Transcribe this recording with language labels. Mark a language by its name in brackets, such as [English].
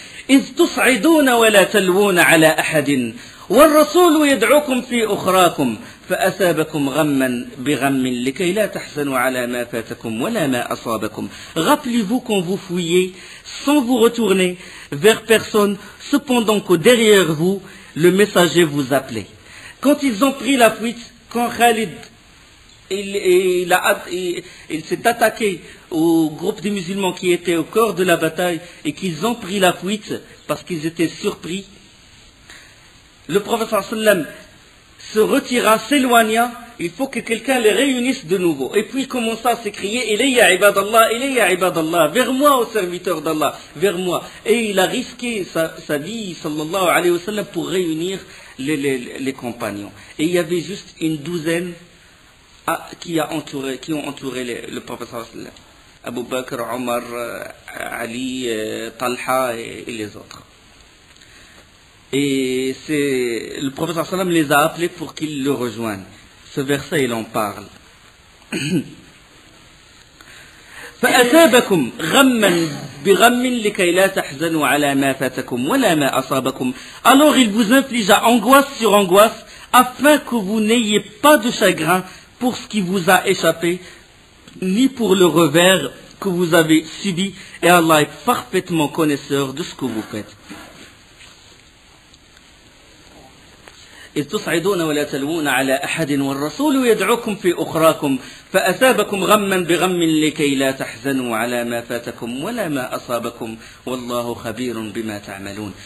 [Arabic] إذ تصعدون ولا تلوون على أحد والرسول يدعوكم في أخراكم فأثابكم غما بغم لكي لا تحزنوا على ما فاتكم ولا ما أصابكم. [French] Rappelez-vous quand vous fuyez sans vous retourner vers personne, cependant que derrière vous le messager vous appelait. Quand ils ont pris la fuite, quand Khalid il s'est attaqué au groupe des musulmans qui étaient au corps de la bataille et qu'ils ont pris la fuite parce qu'ils étaient surpris, le prophète sallallahu alayhi wa sallam se retira, s'éloigna. Il faut que quelqu'un les réunisse de nouveau. Et puis il commença à s'écrier, [Arabic] Ilayya ibadallah, [French] vers moi, ô serviteur d'Allah, vers moi. Et il a risqué sa vie, sallallahu alayhi wa sallam, pour réunir les compagnons. Et il y avait juste une douzaine qui ont entouré le prophète sallallahu alayhi wa sallam. Abu Bakr, Omar, Ali, Talha et les autres. Et le prophète sallallahu alayhi wa sallam les a appelés pour qu'ils le rejoignent. Ce verset, il en parle. [Arabic] فأثابكم غما بغم لكي لا تحزنوا على ما فاتكم ولا ما أصابكم. [French] Alors il vous infligea angoisse sur angoisse afin que vous n'ayez pas de chagrin pour ce qui vous a échappé ni pour le revers que vous avez subi, et Allah est parfaitement connaisseur de ce que vous faites. [Arabic] إذ تصعدون ولا تلوون على أحد والرسول يدعوكم في أخراكم فأثابكم غما بغم لكي لا تحزنوا على ما فاتكم ولا ما أصابكم والله خبير بما تعملون.